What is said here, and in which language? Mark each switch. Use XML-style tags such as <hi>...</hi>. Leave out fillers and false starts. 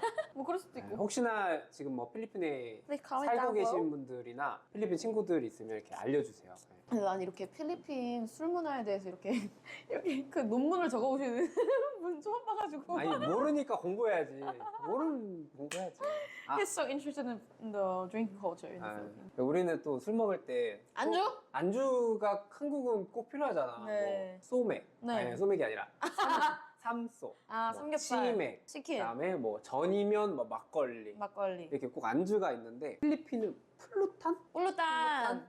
<ko>같아요. 뭐 그럴 수도 있고. 혹시나 지금 뭐 필리핀에</ko> <en>Please comment</en> <ko>살고</ko> <en>down below.</en> <ko>계신 분들이나 필리핀 친구들 있으면 이렇게 알려주세요. 근데 난 이렇게 필리핀 술 문화에 대해서 이렇게 그 논문을 적어오시는 분 처음 봐가지고. 아니 모르니까 공부해야지. 모르면 공부해야지.</ko> <en>He's so interested in the drinking culture. In the Philippines.</en> <ko>우리는 또 술 먹을 때 안주? 안주가 한국은 꼭 필요하잖아. 네. 뭐 소맥. 네. 아니 소맥이 아니라 삼소. 뭐 삼겹살. 치맥. 치킨. 그다음에 뭐 전이면 뭐 막걸리. 막걸리. 이렇게 꼭 안주가 있는데 필리핀은 플루탄? 뿔루탄.</ko>